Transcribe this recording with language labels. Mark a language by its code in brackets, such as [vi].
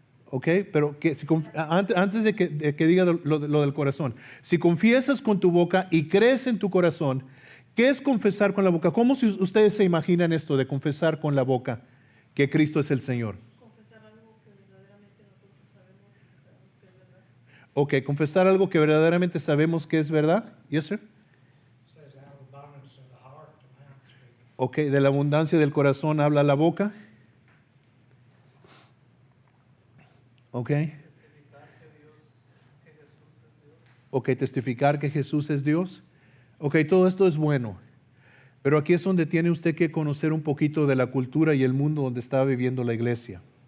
[es] ¿Ok? Pero que si antes de que diga lo del corazón, si confiesas con tu boca y crees en tu corazón, ¿qué es confesar con la boca? ¿Cómo si ustedes se imaginan esto de confesar con la boca que Cristo es el Señor? Confesar algo que verdaderamente nosotros sabemos y que sabemos que es verdad. Ok, confesar algo que verdaderamente sabemos que es verdad. [en] Yes, sir. Says out of the abundance of the heart, the mouth speaks. [es] Ok, de la abundancia del corazón habla la boca. Ok. Ok, testificar que Jesús es Dios. Ok, todo esto es bueno. Pero aquí es donde tiene usted que conocer un poquito de la cultura y el mundo donde estaba viviendo la iglesia.